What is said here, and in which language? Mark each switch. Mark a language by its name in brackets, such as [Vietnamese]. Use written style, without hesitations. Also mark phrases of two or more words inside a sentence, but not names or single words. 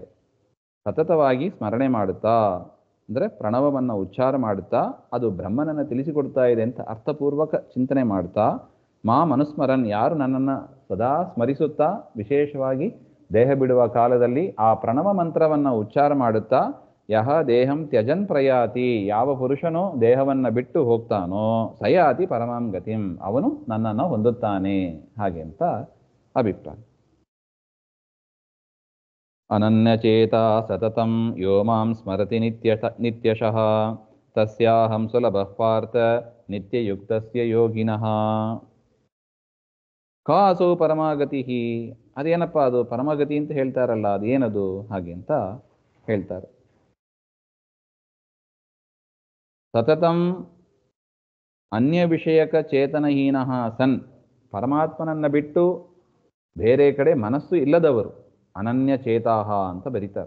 [Kannada] ಸತತವಾಗಿ ಸ್ಮರಣೆ ಮಾಡುತ್ತಾ ಅಂದರೆ ಪ್ರಣವವನ್ನು ಉಚ್ಚಾರ ಮಾಡುತ್ತಾ ಅದು ಬ್ರಹ್ಮನನ್ನು ತಿಳಿಸಿಕೊಡ್ತಾ ಇದೆ ಅಂತ ಅರ್ಥಪೂರ್ವಕ ಚಿಂತನೆ ಮಾಡ್ತಾ, ಅನುಸ್ಮರನ್ ಯಾರು ನನ್ನನ್ನು ಸದಾ ಸ್ಮರಿಸುತ್ತಾ ವಿಶೇಷವಾಗಿ ದೇಹ ಬಿಡುವ ಕಾಲದಲ್ಲಿ ಆ ಪ್ರಣವ ಮಂತ್ರವನ್ನು ಉಚ್ಚಾರ ಮಾಡುತ್ತಾ [Sanskrit] ಯಹ ದೇಹಂ ತ್ಯಜನ್ ಪ್ರಯಾತಿ, [Kannada] ಯಾವ ಪುರುಷನು ದೇಹವನ್ನು ಬಿಟ್ಟು ಹೋಗ್ತಾನೋ [Sanskrit] ಸಯಾತಿ ಪರಮಾಂ ಗತಿಂ, [Kannada] ಅವನು ನನ್ನನ್ನು ಹೊಂದುತ್ತಾನೆ ಹಾಗೆ ಅಂತ ಅಭಿಪ್ರಾಯ. [Sanskrit] ಅನನ್ಯಚೇತಾ ಸತತಂ ಯೋ ಮಾಂ ಸ್ಮರತಿ ನಿತ್ಯಶಃ ತಸ್ಯಾಹಂ ಸುಲಭಃ ಪಾರ್ಥ ನಿತ್ಯಯುಕ್ತಸ್ಯ ಯೋಗಿನಃ. ಕಾಸೋ ಪರಮಾಗತಿ. [Kannada] ಅದೇನಪ್ಪ ಅದು ಪರಮಗತಿ ಅಂತ ಹೇಳ್ತಾರಲ್ಲ, ಅದೇನದು ಹಾಗೆ ಅಂತ ಹೇಳ್ತಾರೆ. [Sanskrit] ಸತತಂ ಅನ್ಯ ವಿಷಯಕ ಚೇತನಹೀನಃ ಸನ್, [Kannada] ಪರಮಾತ್ಮನನ್ನು ಬಿಟ್ಟು ಬೇರೆ ಕಡೆ ಮನಸ್ಸು ಇಲ್ಲದವರು [Sanskrit] ಅನನ್ಯ ಚೇತಾಹ [Kannada] ಅಂತ ಬರೀತಾರೆ.